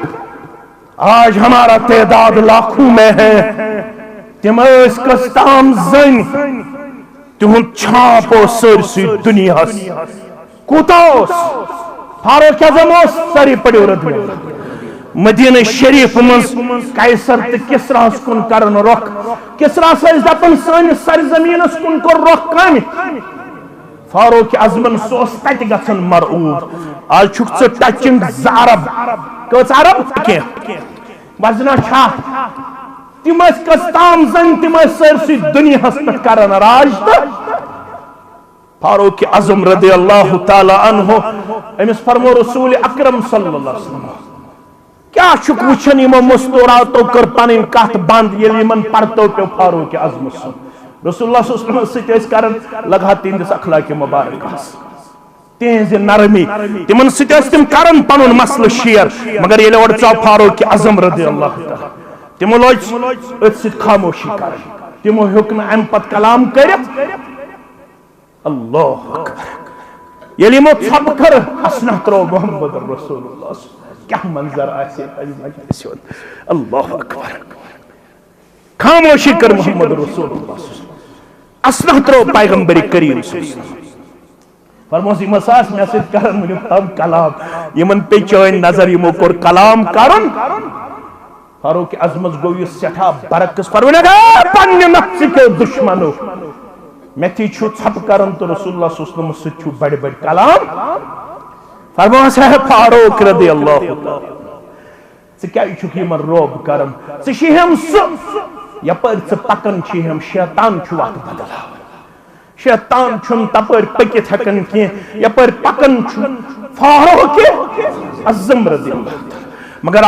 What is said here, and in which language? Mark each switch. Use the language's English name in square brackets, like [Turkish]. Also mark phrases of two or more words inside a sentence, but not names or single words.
[Urdu] آج ہمارا تعداد لاکھوں میں ہے [Kashmiri] تم اس کستام زن تہند چھاپ سرسی دنیا کوتاس فاروق اعظم ساری پڑیو رد مدینہ شریف مز قیصر تو کسرا کن کرن رخ کسرا سز دپن سانس سرزمین کن کور رخ کم فاروق اعظمن سوس تت گژھن مرعوب آج چھک ژٕ ٹچنگ ز عرب کٔژ عرب کینٛہہ وزنا چھا تم کستام زن تم سرسی دنیاہس پہ کرن راج تو فاروق اعظم [Arabic] رضی اللہ تعالی عنہ [Kashmiri] امس فرمو رسول اکرم [Arabic] صلی اللہ علیہ وسلم [Kashmiri] کیا چھک وچھن یمو مستوراتو کر پنن کتھ بند یل یمن پرتو پیو فاروق اعظم رسول اللہ [Arabic] صلی اللہ علیہ وسلم [Kashmiri] سۭتۍ ٲسۍ کرن لگا تہنٛدِس اخلاق مبارکس تہذ نرمی تمن سۭتۍ ٲسۍ تم کرن پنن مسلہٕ شیر مگر ییٚلہِ اورٕ ژاو فاروق اعظم [Arabic] رضی اللہ تعالی [Kashmiri] تمو لوج أتھۍ سۭتۍ خاموشی کرٕنۍ تمو ہیوٚک نہٕ امہِ پتہٕ کلام کٔرِتھ [Arabic] اللہ اکبر [Kashmiri] ییٚلہِ یمو ژھۄپہٕ کٔر اسنہ ترٛوو محمد رسول اللہ کیا منظر آسہِ مجلس ہُنٛد [Arabic] اللہ اکبر [Kashmiri] خاموشی کر محمد رسول اللہ اسنہ ترٛوو پیغمبر کریم [Arabic] صلی اللہ علیہ وسلم [Kashmiri] فرموس یمو ساس مےٚ سۭتۍ کرن وٕنیُک تام کلام یمن پیچٲنۍ نظر یمو کوٚر کلام کرُن فاروق اعظمس گوٚو یہِ سٮ۪ٹھاہ برعکس فرموو پننہِ نفسہٕ کیو دشمنو مےٚ تھی چھُ ژھۄپہٕ کران تہٕ رسول اللہ [Arabic] صلی اللہ علیہ وسلم [Kashmiri] سۭتۍ چھُ بڑِ بڑِ کلام فرموس ہے فاروق [Arabic] رضی اللہ تعالی [Kashmiri] ژٕ کیازِ چھُکھ یمن روب کران ژٕ چھِ ہم سُہ یپٲرۍ ژٕ پکان چھِ ہم شیطان چھُ وتھ بدلاوان شیطان چھُنہٕ تپٲرۍ پٔکِتھ ہٮ۪کان کینٛہہ یپٲرۍ پکان چھُ فاروق اعظم [Arabic] رضی اللہ تعالی [Kashmiri] مگر